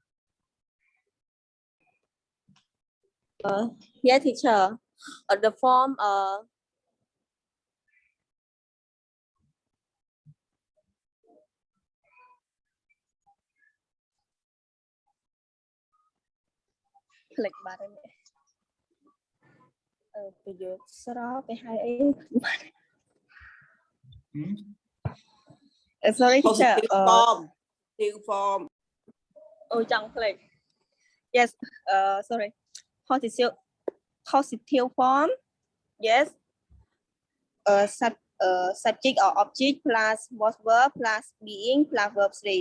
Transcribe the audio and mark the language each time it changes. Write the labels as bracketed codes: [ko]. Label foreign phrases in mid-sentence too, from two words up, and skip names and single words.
[en] Yes, teacher. The form click button. [km] ប្រយោគស្រោទៅហើយអី [en] Sorry teacher. New form. [km] អូចង់ [en] click. Yes, sorry. Positive form. Yes. Subject or object plus was verb plus being plus verb 3.